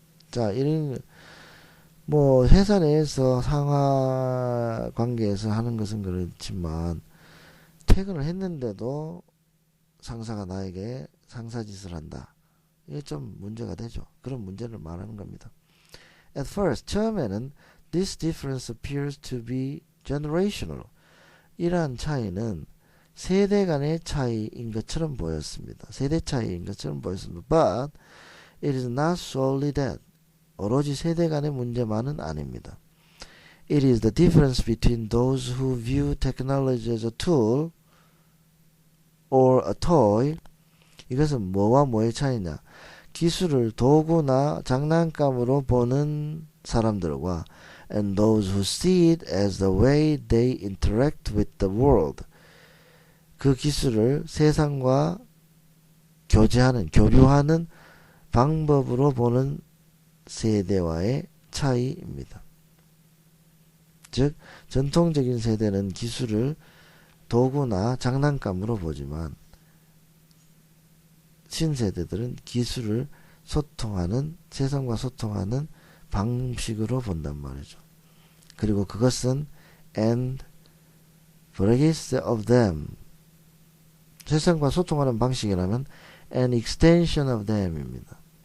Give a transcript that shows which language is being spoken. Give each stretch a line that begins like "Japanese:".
Korean: 자, 이런 뭐 회사 내에서 상하 관계에서 하는 것은 그렇지만 퇴근을 했는데도 상사가 나에게 상사짓을 한다. 이게 좀 문제가 되죠. 그런 문제를 말하는 겁니다.
English: At first,
Korean: 처음에는
English: this difference appears to be generational.
Korean: 이러한 차이는 세대 간의 차이인 것처럼 보였습니다. 세대 차이인 것처럼 보였습니다.
English: But it is not solely that.
Korean: 오로지 세대 간의 문제만은 아닙니다.
English: It is the difference between those who view technology as a tool or a toy.
Korean: 이것은 뭐와 뭐의 차이냐? 기술을 도구나 장난감으로 보는 사람들과
English: and those who see it as the way they interact with the world.
Korean: 그 기술을 세상과 교류하는 방법으로 보는 세대와의 차이입니다. 즉 전통적인 세대는 기술을 도구나 장난감으로 보지만 신세대들은 기술을 세상과 소통하는 방식으로 본단 말이죠. 그리고 그것은
English: and practice of them,
Korean: 세상과 소통하는 방식이라면
English: an extension of them입니다.